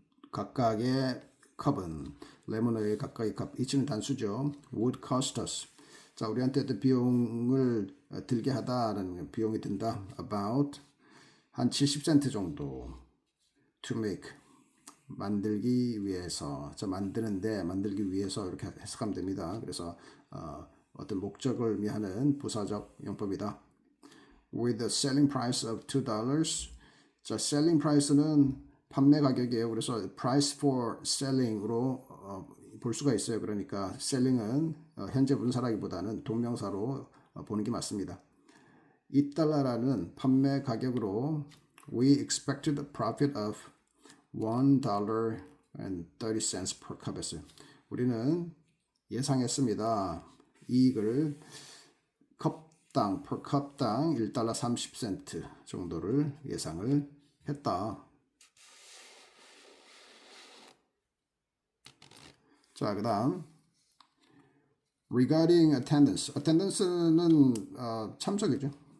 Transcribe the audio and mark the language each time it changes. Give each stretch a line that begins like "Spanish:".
Korean: 각각의 컵은 레모네이드 각각의 컵, 이치는 단수죠.
English: would cost us.
Korean: 자, 우리한테 비용을 들게 하다라는, 비용이 든다.
English: about
Korean: 한 70센트 정도.
English: to make,
Korean: 만들기 위해서. 자, 만들기 위해서 이렇게 해석하면 됩니다. 그래서 어떤 목적을 의미하는 부사적 용법이다.
English: With the selling price of $2.
Korean: 자,
English: selling price
Korean: 는 판매 가격이에요. 그래서
English: price for selling
Korean: 으로 볼 수가 있어요. 그러니까 selling은 현재 분사라기보다는 동명사로 보는 게 맞습니다. $2라는 판매 가격으로
English: we expected a profit of $1.30 per cup
Korean: 했어요. 우리는 예상했습니다. 이익을 per 컵당 $1.30 정도를 예상을 했다. 자, 그 다음
English: regarding attendance
Korean: 는 참석이죠.